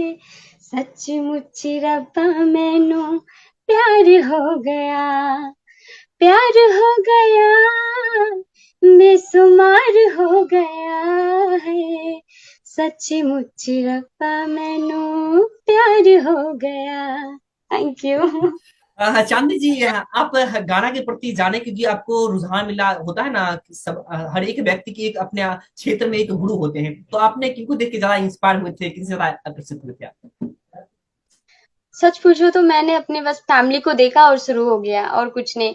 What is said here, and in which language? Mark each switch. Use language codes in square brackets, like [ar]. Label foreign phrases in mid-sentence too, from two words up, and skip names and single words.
[pa] ਸੱਚਮੁੱਚ ਰੱਬਾ ਮੈਨੂੰ ਪਿਆਰ ਹੋ ਗਿਆ, ਪਿਆਰ ਹੋ ਗਿਆ, ਬੇਸ਼ੁਮਾਰ ਹੋ ਗਿਆ ਹੈ। ਸੱਚਮੁੱਚ ਰੱਬਾ ਮੈਨੂੰ ਪਿਆਰ ਹੋ ਗਿਆ। [en] Thank you. [hi] चांदी जी, आप गाना के प्रति जाने के जी आपको रुझान मिला होता है ना कि सब हर एक व्यक्ति की एक अपने क्षेत्र में एक गुरु होते हैं, तो आपने किनको देख के ज्यादा इंस्पायर हुए थे, किनसे ज्यादा आकर्षित हुए थे आप? सच पूछो तो मैंने अपने बस फैमिली को देखा और शुरू हो गया, और कुछ नहीं।